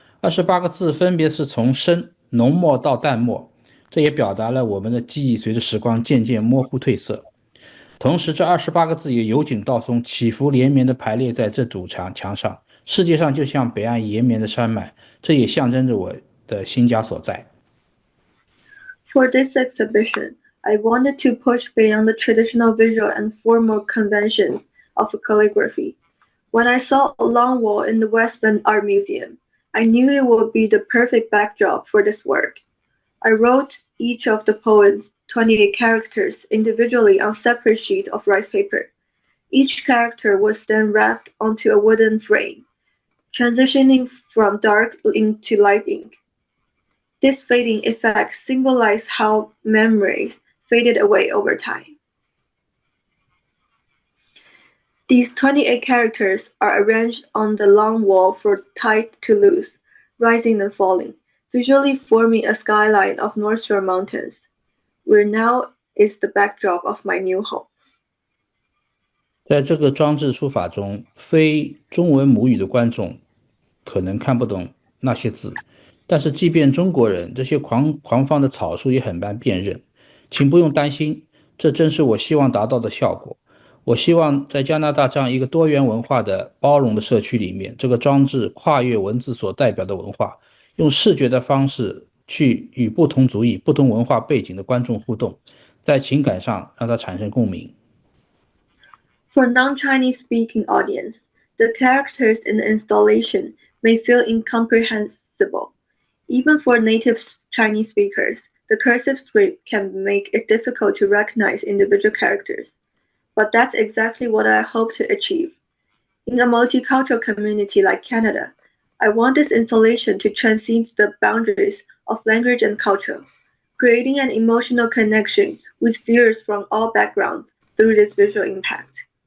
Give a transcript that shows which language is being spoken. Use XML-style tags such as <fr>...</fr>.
<zh>28个字分别是从深、浓墨到淡墨，这也表达了我们的记忆随着时光渐渐模糊褪色。同时，这28个字也由紧到松，起伏连绵地排列在这堵墙上。世界上就像北岸延绵的山脉，这也象征着我的新家所在。</zh> <en>For this exhibition, I wanted to push beyond the traditional visual and formal conventions of calligraphy. When I saw a long wall in the West Vancouver Art Museum, I knew it would be the perfect backdrop for this work. I wrote each of the poem's 28 characters individually on separate sheets of rice paper. Each character was then wrapped onto a wooden frame, transitioning from dark ink to light ink. This fading effect symbolized how memories faded away over time. These 28 characters are arranged on the long wall from tight to loose, rising and falling, visually forming a skyline of North Shore Mountains, where now is the backdrop of my new home.</en> <zh>在这个装置书法中，非中文母语的观众可能看不懂那些字，但是即便中国人，这些狂放的草书也很难辨认。请不用担心，这正是我希望达到的效果。我希望在加拿大这样一个多元文化的包容的社区里面，这个装置跨越文字所代表的文化，用视觉的方式去与不同族裔、不同文化背景的观众互动，在情感上让它产生共鸣。</zh> <en>For non-Chinese speaking audience, the characters in the installation may feel incomprehensible. Even for native Chinese speakers, the cursive script can make it difficult to recognize individual characters. But that's exactly what I hope to achieve. In a multicultural community like Canada, I want this installation to transcend the boundaries of language and culture, creating an emotional connection with viewers from all backgrounds through this visual impact.</en>